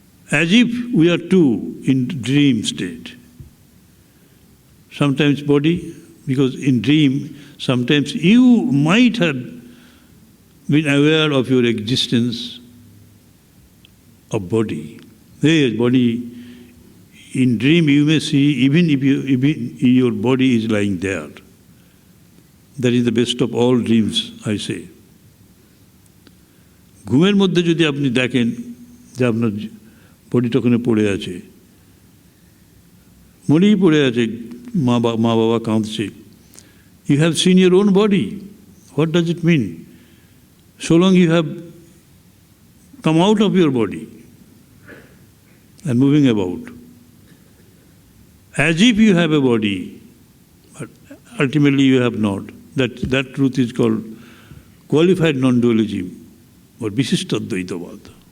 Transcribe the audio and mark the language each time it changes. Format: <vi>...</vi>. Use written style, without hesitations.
<en>As if we are two in dream state. Sometimes body, because in dream, sometimes you might have been aware of your existence of body. There, body, in dream you may see, even if your body is lying there. That is the best of all dreams, I say.</en> <bn>ঘুমের মধ্যে যদি আপনি দেখেন যে আপনার বডিটা ওখানে পড়ে আছে, মনেই পড়ে আছে, মা বাবা কাঁদছে,</bn> <en>you have seen your own body. What does it mean? So long you have come out of your body and moving about, as if you have a body, but ultimately you have not. That truth is called qualified non-dualism or Visishtadvaitavad.</en>